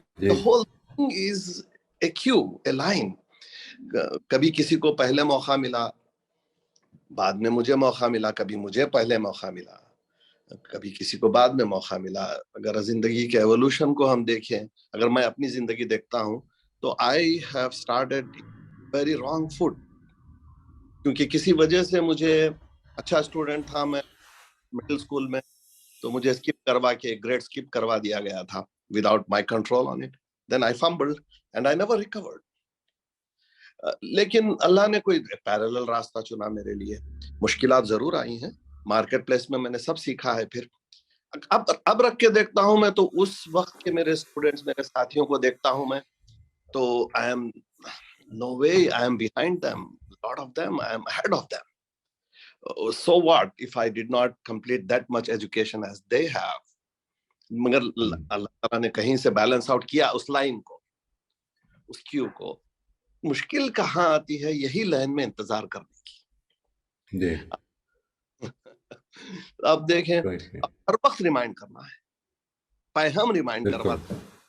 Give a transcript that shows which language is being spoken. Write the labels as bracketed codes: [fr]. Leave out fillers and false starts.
[en] the whole thing is a queue, a line. [ur] کبھی کسی کو پہلے موقع ملا، بعد میں مجھے موقع ملا، کبھی مجھے پہلے موقع ملا، کبھی کسی کو بعد میں موقع ملا. اگر زندگی کے ایوولوشن کو ہم دیکھیں، اگر میں اپنی زندگی دیکھتا ہوں تو [en] I have started very wrong foot، [ur] کیونکہ کسی وجہ سے مجھے اچھا اسٹوڈنٹ تھا میں مڈل اسکول میں، تو مجھے اسکپ کروا کے گریڈ اسکپ کروا دیا گیا تھا [en] without my control on it. Then I fumbled and I never recovered. [ur] لیکن اللہ نے کوئی پیرالل راستہ چنا میرے لیے. مشکلات ضرور آئی ہیں مارکیٹ پلیس میں، میں نے سب سیکھا ہے. پھر اب رکھ کے دیکھتا ہوں میں تو اس وقت کے میرے اسٹوڈنٹس، میرے ساتھیوں کو دیکھتا ہوں میں تو [en] I am no way I am behind them. A lot of them I am ahead of them. So what if I did not complete that much education as they have? [ur] مگر اللہ تعالیٰ نے کہیں سے بیلنس آؤٹ کیا اس line کو، اس کیو کو. مشکل کہاں آتی ہے؟ یہی لائن میں انتظار کرنے کی. اب دیکھیں، ہر وقت ریمائنڈ کرنا ہے، پیغام ریمائنڈ کرواتے ہیں.